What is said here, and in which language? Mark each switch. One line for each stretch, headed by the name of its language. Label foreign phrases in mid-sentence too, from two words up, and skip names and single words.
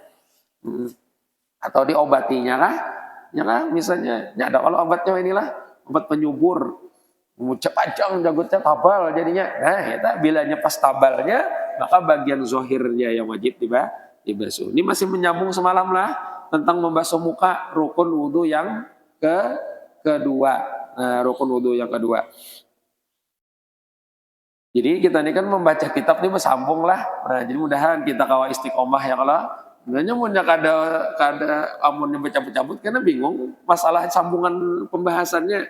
Banjar: Atau diobatinya kah?
Indonesian: Ya kan misalnya, ya ada kalau obatnya inilah obat penyubur.
Banjar: Panjang janggutnya tabal jadinya. Nah, kita bilanya pas tabalnya, maka bagian zohirnya yang wajib dibasuh.
Indonesian: Ini masih menyambung semalam lah tentang membasuh muka rukun wudhu yang kedua. Nah, rukun wudhu yang kedua. Jadi kita ini kan membaca kitab ini bersambung lah.
Banjar: Nah, jadi mudahan kita kawa istiqomah ya kalau sebenarnya punya kada amunnya bercabut-cabut karena bingung masalah sambungan pembahasannya.